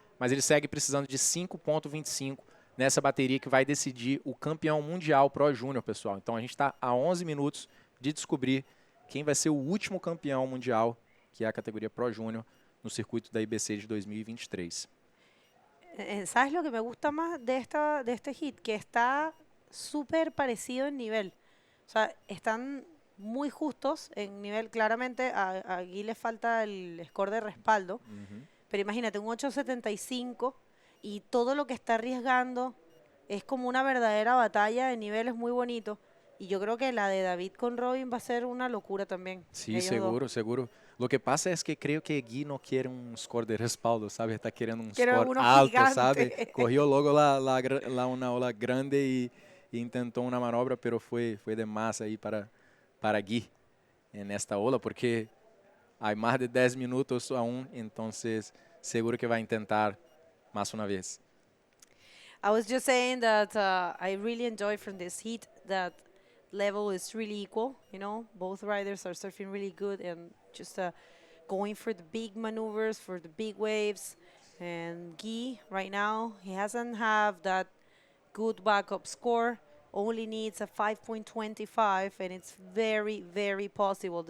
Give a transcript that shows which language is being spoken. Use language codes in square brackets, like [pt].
[pt] Mas ele segue precisando de 5.25 nessa bateria que vai decidir o campeão mundial Pro Júnior, pessoal. Então a gente está a 11 minutos de descobrir quem vai ser o último campeão mundial, que é a categoria Pro Júnior, no circuito da IBC de 2023. [es] ¿Sabes lo que me gusta más de este hit? Que está súper parecido en nivel. O sea, están muy justos en nivel. Claramente a Gui le falta el score de respaldo. Pero imagínate, un 8.75 y todo lo que está arriesgando es como una verdadera batalla de niveles muy bonito. Y yo creo que la de David con Robin va a ser una locura también. Sí, seguro. Lo que pasa es que creo que Gui no quiere un score de respaldo, ¿sabe? Está queriendo un score alto, gigante. ¿sabe? Corrió luego una ola grande y intentó una manobra, pero fue de más ahí para Gui en esta ola, porque hay más de 10 minutos aún, entonces seguro que va a intentar más una vez. [en] I was just saying that I really enjoy from this heat that level is really equal, you know, both riders are surfing really good and just going for the big maneuvers, for the big waves. And Guy, right now, he hasn't have that good backup score, only needs a 5.25, and it's very, very possible.